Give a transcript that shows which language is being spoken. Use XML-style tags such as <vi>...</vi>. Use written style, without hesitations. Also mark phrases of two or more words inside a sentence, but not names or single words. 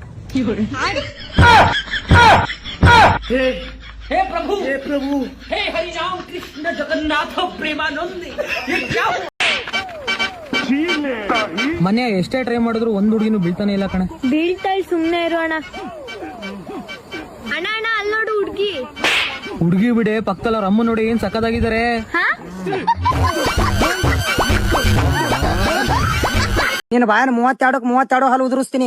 <hi>हे प्रभु हे हरि राम कृष्ण जगन्नाथ प्रेमानंद ये क्या हुआ?</hi> <kn>ಮನೆ ಎಷ್ಟೇ ಟ್ರೈ ಮಾಡಿದ್ರು ಒಂದ್ ಹುಡುಗಿನೂ ಬೀಳ್ತಾನೆ ಇಲ್ಲ ಕಣೆ. ಬೀಳ್ತಾಳ್, ಸುಮ್ನೆ ಇರು ಅಣ್ಣ. ಅಣ್ಣ ಅಣ್ಣ ಅಲ್ಲಿ ನೋಡು ಹುಡುಗಿ ಬಿಡೆ, ಪಕ್ಕದಲ್ಲಿ ಅವ್ರ ಅಮ್ಮ ನೋಡಿ ಏನ್ ಸಕ್ಕದಾಗಿದ್ದಾರೆ. ನೀನು ಬಾಯನ್ 32 ಹಲ್ಲು ಉದುರಿಸ್ತೀನಿ.</kn>